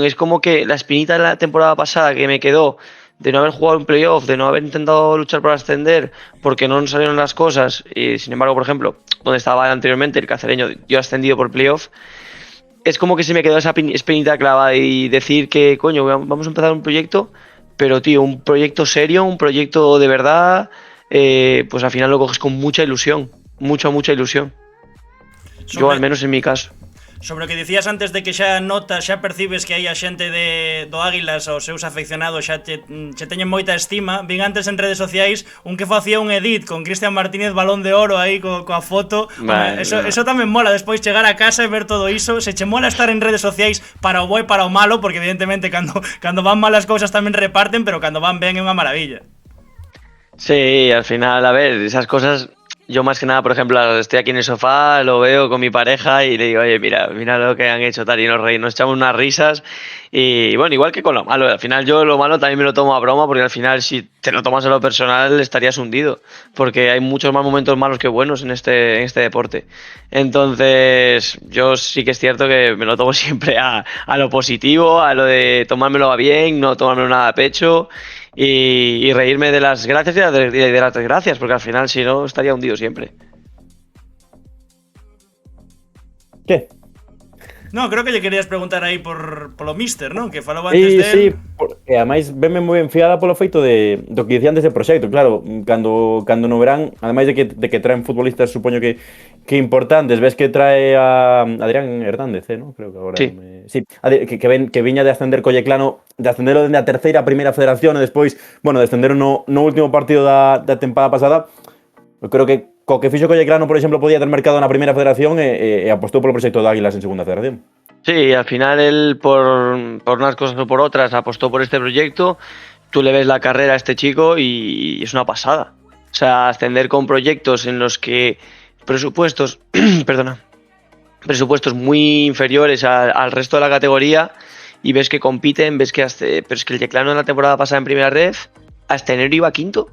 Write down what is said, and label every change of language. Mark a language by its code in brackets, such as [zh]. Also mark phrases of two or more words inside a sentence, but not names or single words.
[es] Es como que la espinita de la temporada pasada que me quedó de no haber jugado en playoff, de no haber intentado luchar para ascender porque no nos salieron las cosas, y sin embargo, por ejemplo, donde estaba anteriormente el Cacereño, yo ascendido por playoff, es como que se me quedó esa espinita clavada y decir que, coño, vamos a empezar un proyecto, pero tío, un proyecto serio, un proyecto de verdad, pues al final lo coges con mucha ilusión, mucha ilusión. Yo al menos en mi caso. [gl] Sobre o que dicías antes de que xa notas, xa percibes que hai a xente do Águilas, os seus afeccionados xa che teñen moita estima. Vin antes en redes sociais un que facía un edit con Cristian Martínez Balón de Oro aí coa foto. Vale, Eso tamén mola, despois chegar a casa e ver todo iso. Se che mola estar en redes sociais para o bo e para o malo, porque evidentemente cando van mal as cousas tamén reparten, pero cando van ben é unha maravilla. [es] Sí, al final, a ver, esas cosas, yo más que nada, por ejemplo, estoy aquí en el sofá, lo veo con mi pareja y le digo, oye, mira lo que han hecho tal, y nos echamos unas risas. Y bueno, igual que con lo malo, al final yo lo malo también me lo tomo a broma, porque al final si te lo tomas a lo personal estarías hundido, porque hay muchos más momentos malos que buenos en este deporte. Entonces yo sí que es cierto que me lo tomo siempre a lo positivo, a lo de tomármelo a bien, no tomármelo nada a pecho y reírme de las gracias y de las desgracias, porque al final si no estaría hundido siempre. ¿Qué? No, [gl] creo que lle querías preguntar aí por lo Mister, non? Que falaba antes de Sí, porque ademais venme moi ben fiada polo feito do que dicían dese proxecto. Claro, cando no verán, ademais de que traen futbolistas, supoño que importantes, ves que trae a Adrián Hernández, ¿no? Creo que agora Sí. sí, que viña de ascender co Yeclano, de ascenderlo dende a terceira a primeira federación e despois, bueno, de ascender no último partido da tempada pasada. Eu creo que co que fixo co Yeclano, por exemplo, podía ter mercado na primeira federación e apostou polo proxecto de Águilas en segunda federación. [es] Sí, al final él por unas cosas o por otras apostó por este proyecto. Tú le ves la carrera a este chico y es una pasada. O sea, ascender con proyectos en los que presupuestos, presupuestos muy inferiores al resto de la categoría, y ves que compiten, ves que pero es que el Yeclano en la temporada pasada en primera red hasta enero iba quinto.